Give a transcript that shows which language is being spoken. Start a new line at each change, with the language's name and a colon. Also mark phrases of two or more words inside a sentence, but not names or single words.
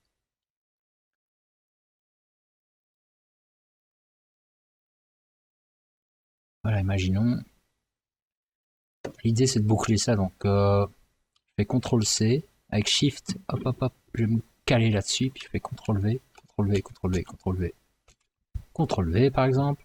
French: Voilà, imaginons. L'idée, c'est de boucler ça, donc je fais CTRL-C, avec SHIFT, hop, hop, hop, je vais me caler là-dessus, puis je fais CTRL-V, CTRL-V, CTRL-V, CTRL-V, CTRL-V par exemple.